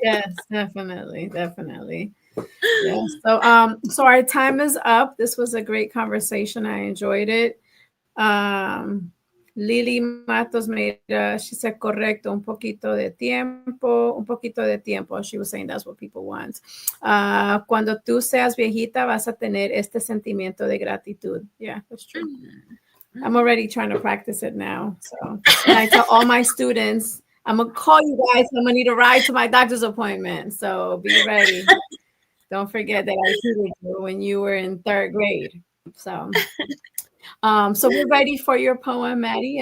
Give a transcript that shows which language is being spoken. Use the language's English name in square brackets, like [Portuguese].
[English] Yes, definitely, definitely. Yes. So our time is up. This was a great conversation. I enjoyed it. Lily Matos made she said [Spanish] correcto, un poquito de tiempo. [English] She was saying that's what people want. [Spanish] Cuando tú seas viejita vas a tener este sentimiento de gratitud. [English] Yeah, that's true. I'm already trying to practice it now. So, and I tell all my students, I'm gonna call you guys. I'm gonna need a ride to my doctor's appointment. So be ready. Don't forget that I tutored you when you were in 3rd grade. So we're ready for your poem, Maddie.